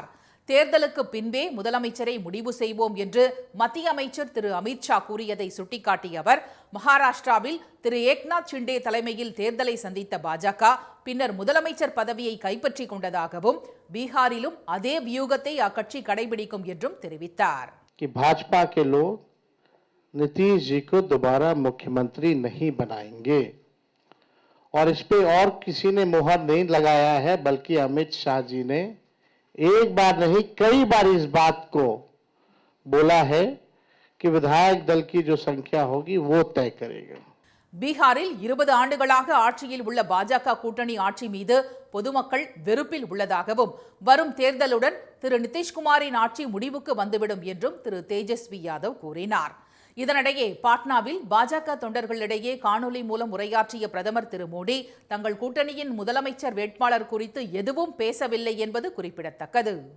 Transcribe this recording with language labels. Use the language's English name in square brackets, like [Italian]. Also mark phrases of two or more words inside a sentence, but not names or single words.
[Tamil] தேர்தலுக்கு பின்பே முதலமைச்சரை முடிவு செய்வோம் என்று மத்திய அமைச்சர் திரு அமித்ஷா கூறியதை சுட்டிக்காட்டிய அவர், மகாராஷ்டிராவில் திரு ஏக்நாத் ஷிண்டே தலைமையில் தேர்தலை சந்தித்த பாஜக பின்னர் முதலமைச்சர் பதவியை கைப்பற்றிக் கொண்டதாகவும் பீகாரிலும் அதே வியூகத்தை அக்கட்சி கடைபிடிக்கும் என்றும் தெரிவித்தார். [Hindi] भाजपा के लोग नीतीश जी को दोबारा मुख्यमंत्री नहीं बनाएंगे और इस पे और किसी ने मुहर नहीं लगाया है, बल्कि अमित शाह जी ने एक बार नहीं कई बार इस बात को बोला है कि विधायक दल की जो संख्या होगी वो तय करेगा. [Tamil] பீகாரில் 20 ஆண்டுகளாக ஆட்சியில் உள்ள பாஜக கூட்டணி ஆட்சி மீது பொதுமக்கள் வெறுப்பில் உள்ளதாகவும் வரும் தேர்தலுடன் திரு நிதிஷ்குமாரின் ஆட்சி முடிவுக்கு வந்துவிடும் என்றும் திரு தேஜஸ்வி யாதவ் கூறினார். இதனிடையே பாட்னாவில் பாஜக தொண்டர்களிடையே காணொலி மூலம் உரையாற்றிய பிரதமர் திரு மோடி தங்கள் கூட்டணியின் முதலமைச்சர் வேட்பாளர் குறித்து எதுவும் பேசவில்லை என்பது குறிப்பிடத்தக்கது.